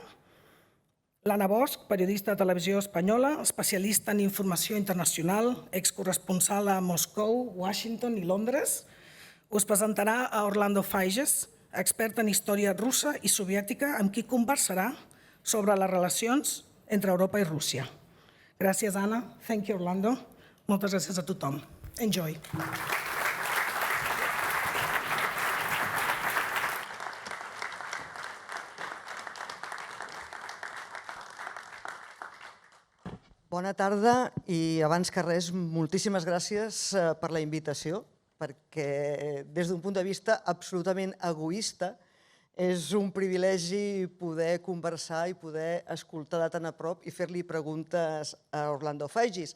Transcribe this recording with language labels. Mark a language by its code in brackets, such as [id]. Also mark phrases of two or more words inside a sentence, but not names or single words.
[ca] L'Anna Bosch, periodista de Televisió Espanyola, especialista en informació internacional, excorresponsal a Moscou, Washington i Londres, us presentarà a Orlando Fages, expert en història russa i soviètica, amb qui conversarà sobre les relacions entre Europa i Rússia. Gràcies, Anna. [en] Thank you, Orlando. [ca] Moltes gràcies a tothom. Enjoy. Bona tarda i abans que res, moltíssimes gràcies per la invitació, perquè des d'un punt de vista absolutament egoista és un privilegi poder conversar i poder escoltar de tan a prop i fer-li preguntes a Orlando Fages.